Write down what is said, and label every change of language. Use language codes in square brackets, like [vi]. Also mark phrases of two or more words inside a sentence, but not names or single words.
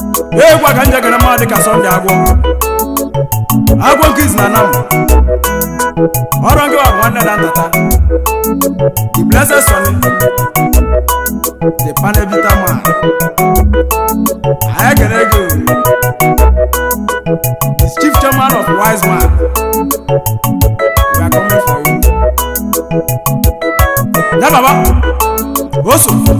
[ig] Egwu a ka m ji ekele mmadụ dịka Sunday Agwọ. Agwọ nke izi na Anam. Ọrụ nke wa bụ nwanne na ntata. [en] The Blessed Sonny. The Panel Bitter Man. [ig] Anyị ekele gị o. [en] The Chief Chairman of Wise Man. We are coming for you. [ig] Ya baba. Oso.